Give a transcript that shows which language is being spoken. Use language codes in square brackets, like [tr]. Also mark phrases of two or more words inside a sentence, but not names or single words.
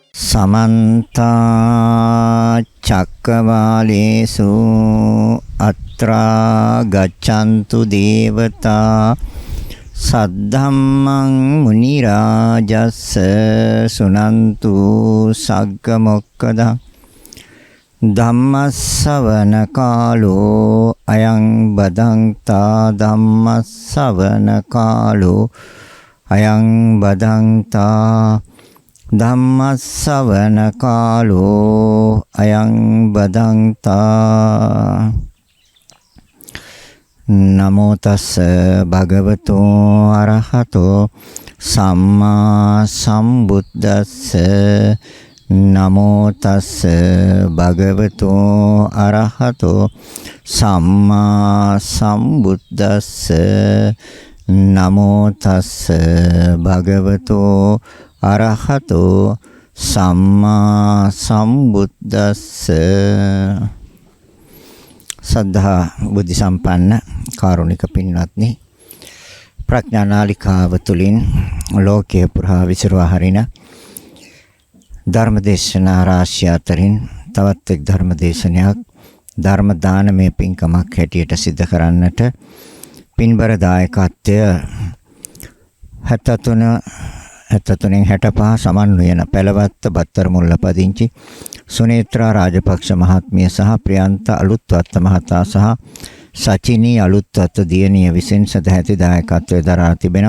[pi] समन्ता चक्रवालेषु अत्रा गच्छन्तु देवता सद्धम्मं मुनिराजस्स सुनन्तु सग्गमोक्खदा धम्मස්සවන කාලෝ අයං බදන්තා ධම්මස්සවන කාලෝ අයං බදන්තා ධම්මස්සවන කාලෝ අයං බදන්තා නමෝ තස්ස භගවතෝ අරහතෝ සම්මා සම්බුද්දස්ස නමෝ තස්ස භගවතෝ අරහතෝ සම්මා සම්බුද්දස්ස නමෝ තස්ස භගවතෝ අරහතෝ සම්මා සම්බුද්දස්ස. [si] සද්ධා බුද්ධ සම්පන්න කාරුණික පින්වත්නි, ප්‍රඥා නාලිකාව තුළින් ලෝකයේ පුරා විසිරවා හරින ධර්මදේශනා රාශිය අතරින් තවත් එක් ධර්මදේශනයක් ධර්ම දානමය පින්කමක් හැටියට සිදු කරන්නට පින්බර දායකත්වය 73 සමන්වයන පැලවත්ත බත්තර මුල්ල පදිංචි සුනේත්‍රා රාජපක්ෂ මහත්මිය සහ ප්‍රියන්ත අලුත්වත්ත මහතා සහ සචිනී අලුත්වත්ත දියණිය විසින් සදැහැති දායකත්වය දරා තිබෙනවා.